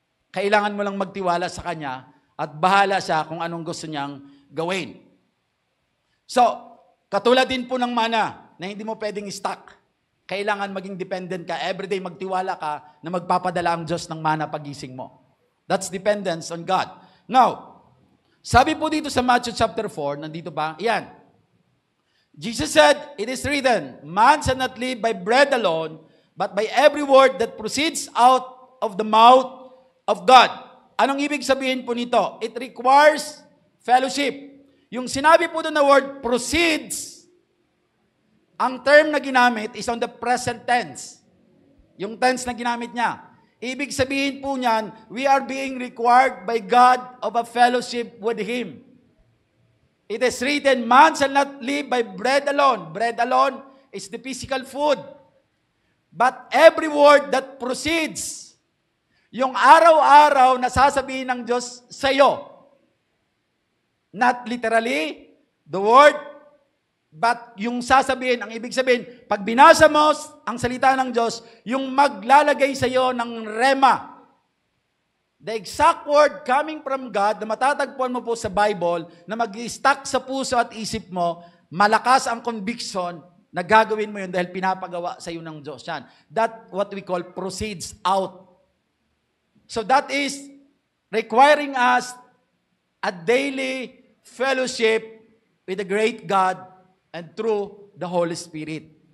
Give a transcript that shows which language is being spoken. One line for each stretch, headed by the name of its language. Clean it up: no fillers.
Filipino: Kailangan mo lang magtiwala sa Kanya at bahala siya kung anong gusto niyang gawin. So, katulad din po ng mana na hindi mo pwedeng i-stock. Kailangan maging dependent ka. Everyday magtiwala ka na magpapadala ang Diyos ng mana pagising mo.
English: That's dependence on God.
Filipino: Now, sabi po dito sa Matthew chapter 4, nandito ba? Yan.
English: Jesus said, it is written, man shall not live by bread alone, but by every word that proceeds out of the mouth of God.
Filipino: Anong ibig sabihin po nito?
English: It requires fellowship.
Filipino: Yung sinabi po doon na word proceeds, ang term na ginamit
English: is on the present tense.
Filipino: Yung tense na ginamit niya. Ibig sabihin po niyan,
English: we are being required by God of a fellowship with Him. It is written, man shall not live by bread alone. Bread alone is the physical food. But every word that proceeds,
Filipino: yung araw-araw na sasabihin ng Diyos sa iyo,
English: not literally, the word,
Filipino: but yung sasabihin, ang ibig sabihin, pag binasa mo ang salita ng Diyos, yung maglalagay sa iyo ng rema.
English: The exact word coming from God
Filipino: na matatagpuan mo po sa Bible, na mag-stuck sa puso at isip mo, malakas ang conviction na gagawin mo yun dahil pinapagawa sa iyo ng Diyos. Yan.
English: That what we call proceeds out. So that is requiring us a daily fellowship with the great God and through the Holy Spirit.